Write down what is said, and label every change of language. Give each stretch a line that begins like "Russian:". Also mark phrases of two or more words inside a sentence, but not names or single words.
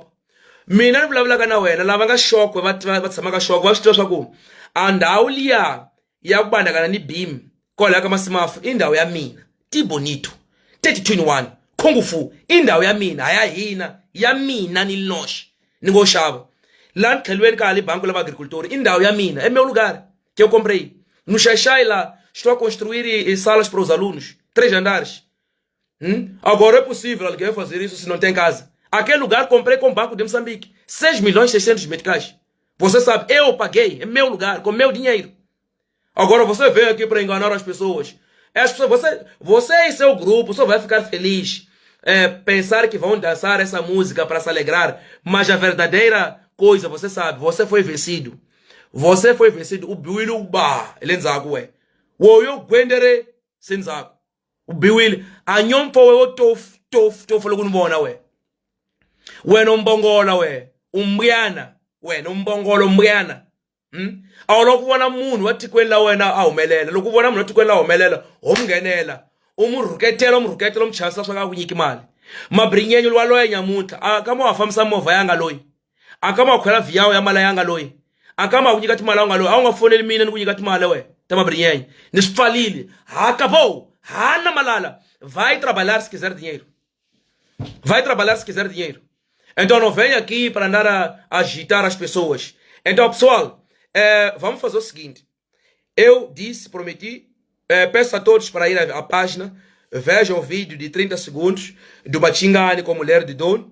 Tsonga: Mina ni vulavulaka na wena lava nga shokwe va tshama ka shokwe va swi tiva swa ku a ndhawu liya ya ku bandakana ni beam kola ka masimafu i ndhawu ya mina Tibonito 3021 Kung Fu i ndhawu ya mina a ya hina ya mina ni noxe ni ngo xava la tlhelweni ka le banco lava agricultori i ndhawu ya mina
Portuguese: é meu lugar que eu comprei no Xaixai lá estou a construir salas para os alunos 3 andares. Agora é possível alguém fazer isso se não tem casa. Aquele lugar comprei com o Banco de Moçambique 6.600.000 meticais. Você sabe, eu paguei, é meu lugar, com meu dinheiro. Agora você vem aqui para enganar as pessoas. Você e seu grupo só vai ficar feliz. Pensar que vão dançar essa música para se alegrar. Mas a verdadeira coisa, você sabe, você foi vencido. Você foi vencido. O Biwili Uba, ele nzago é. O eu gwendere senzago. O Biwili, a nyom po eu tof logo no bona we. We no mbongola we.
Tsonga: Umbriana. Wena umbongolo umbriana awuloko ubona munhu watikweni la wena a humelela loko ubona munhu watikweni la humelela umngenela umurhuketela umchasa swa ka ku nyiki mali mabrinyenyo lwa loya nyamuntlha akama wa famisa movha yanga loyi akama wa khwela viyawo ya mala yanga loyi akama ku nyika timali nga loyi a nga foneli mina ni ku nyika timali we ta mabrinyenyo ni swipfalile hakabo hana malala
Portuguese: vai trabalhar se quiser dinheiro Então não vem aqui para andar a agitar as pessoas. Então, pessoal, vamos fazer o seguinte. Eu prometi, peço a todos para ir à página, vejam o vídeo de 30 segundos do Bachingani com a mulher de dono.